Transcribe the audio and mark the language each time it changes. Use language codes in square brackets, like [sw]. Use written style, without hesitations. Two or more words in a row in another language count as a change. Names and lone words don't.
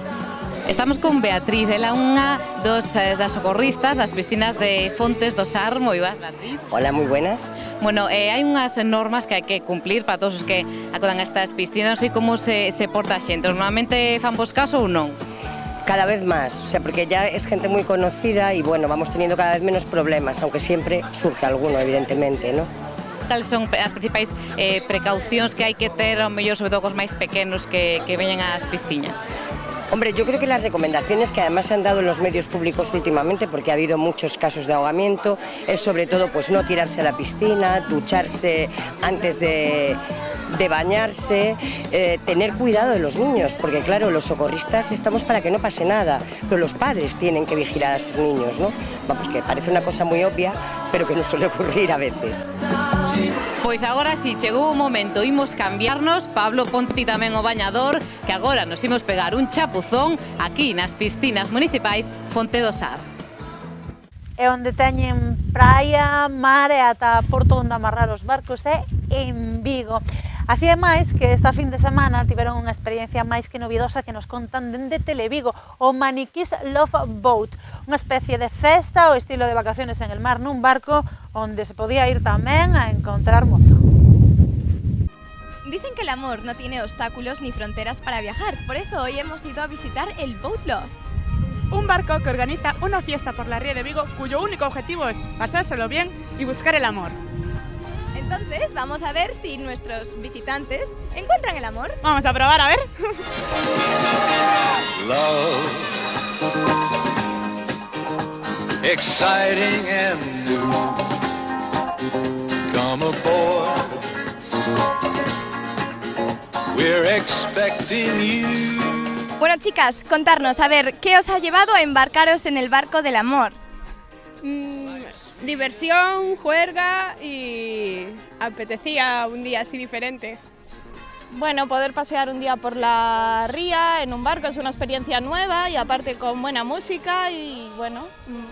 [gl] Estamos con Beatriz, ela unha das socorristas das piscinas de Fontes do Sar. Moi boas, Beatriz. [es] Hola, moi buenas. [gl] Bueno, hai unhas normas que hai que cumplir para todos os que acudan a estas piscinas. Non sei como se porta a xente. Normalmente fan vos caso ou non? [es] Cada vez máis, porque ya es gente moi conocida e, vamos teniendo cada vez menos problemas, aunque siempre surge alguno, evidentemente, ¿no? [gl] Cales son as principais precaucións que hai que ter, ao mellor, sobre todo cos máis pequenos que veñen ás piscinas? [es] Hombre, yo creo que las recomendaciones que además se han dado en los medios públicos últimamente, porque ha habido muchos casos de ahogamiento, es sobre todo pues no tirarse a la piscina, ducharse antes de bañarse, tener cuidado de los niños, porque claro, los socorristas estamos para que no pase nada, pero los padres tienen que vigilar a sus niños, ¿no? Vamos, que parece una cosa muy obvia, pero que nos suele ocurrir a veces. [gl] Pois agora si chegou o momento, imos cambiarnos. Pablo, ponte tamén o bañador, que agora nos imos pegar un chapuzón aquí nas piscinas municipais Fonte do Sar. É onde teñen praia, mar e ata porto onde amarrar os barcos é en Vigo. Así é máis que esta fin de semana tiveron unha experiencia máis que novidosa que nos contan dende Televigo, o Maniquís Love Boat, unha especie de festa ou estilo de [es] vacaciones en el mar [gl] nun barco onde se podía ir tamén a encontrar mozo. [es] Dicen que el amor no tiene obstáculos ni fronteras para viajar, por eso hoy hemos ido a visitar el Boat Love. Un barco que organiza una fiesta por la ría de Vigo cuyo único objetivo es pasárselo bien y buscar el amor. Entonces, vamos a ver si nuestros visitantes encuentran el amor. Vamos a probar, a ver. [en] Love, exciting and new. Come aboard. We're expecting you. [es] Bueno, chicas, contarnos, a ver, ¿qué os ha llevado a embarcaros en el barco del amor? Diversión, juerga y apetecía un día así diferente. Bueno, poder pasear un día por la ría en un barco es una experiencia nueva y aparte con buena música y bueno.